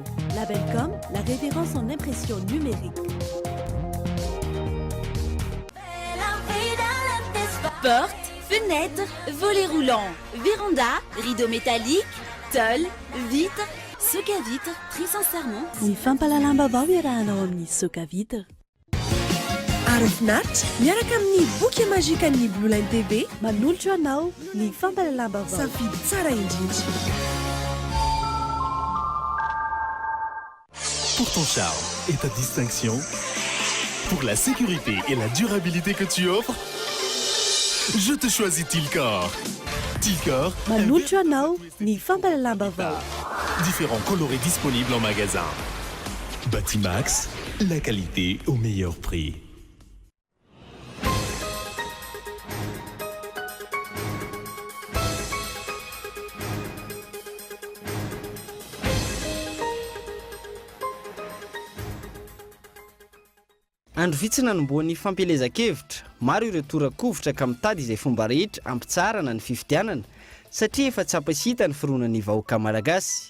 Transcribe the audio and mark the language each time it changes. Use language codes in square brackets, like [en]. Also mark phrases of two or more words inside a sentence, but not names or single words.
[fr] Labelcom, la référence en impression numérique. Porte, fenêtre, volets roulants, véranda, rideaux métalliques, tôle, vitre, soc à vitre, très sincèrement. [mg] Ni fampalalamba irahana amin'ny [fr] soc à vitre. [mg] Arafinatritra miaraka amin'ny boky magique an'ny Blue Line TV manolotra anao ny fampalalamba safidy tsara indrindra. [fr] Pour ton charme et ta distinction, pour la sécurité et la durabilité que tu offres, je te choisis Tilcor. Tilcor, [mg] manolotra anao ny fampalalamba [fr] différents colorés disponibles en magasin. Batimax, la qualité au meilleur prix. [mg] Andro vitsina nomboan'ny fampelezan-kevitra, maro ireo torakovitra ka mitady izay fomba rehetra ampitsarana ny fifidianana satria efa tsapasita ny fironan'ny vahoaka malagasy.